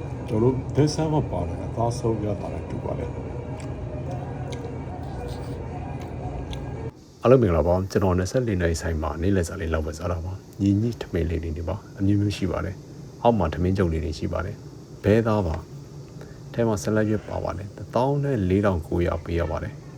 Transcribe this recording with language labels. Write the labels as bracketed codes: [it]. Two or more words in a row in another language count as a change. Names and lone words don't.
[my] 저도 대사만 봐래. 다섯 개 다래 두 봐래. အားလုံးမင်္ဂလာပါကျွန်တော်24နှစ်ဆိုင်မှာနေ့လည်စာလေးလောက်ပဲစားတာပါညီညီထမင်းလေးတွေနေပါအမျိုးမျိုးရှိပါတယ်အောက်မှာထမင်းကြုံလေးတွေရှိပါတယ်ဘဲသားပါထဲမှာဆက်လက်ရွက်ပါပါတယ်14900ပေးရပါတယ်